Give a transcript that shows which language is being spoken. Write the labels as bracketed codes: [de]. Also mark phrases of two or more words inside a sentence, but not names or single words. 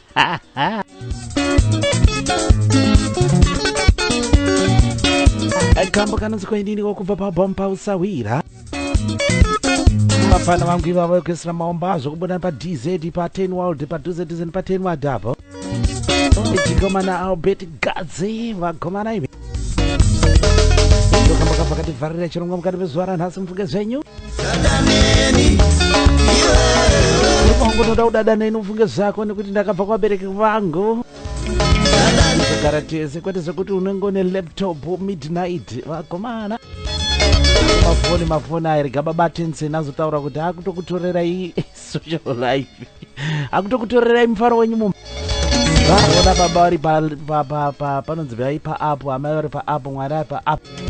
[sn] kambo kanonzi koiniriwo kubva pabompa usawira mafana vangu ivavo vekuisira maombazo kubuda pa-DZ pa-10 world pa-DZ pa-10 wadabo ichikomana Albert Gadzi vagomana imi ndokamba pakati vharira chirongwa mukati pezuva ranhasi mufunge zvenyu ipongo noda kudada neni mufunge zvako nekuti ndakabva kuvabereki vangu kugara tese kwete zvekuti unenge une [en] laptop midnight [sn] vagomana mafoni aya rega babatenseni azotaura kuti akutokutorerai [en] social life [sn] akutokutorerai mufaro wenyu vaona baba vari panonzi vai paapo, amai vari paapo, mwana ari paapo.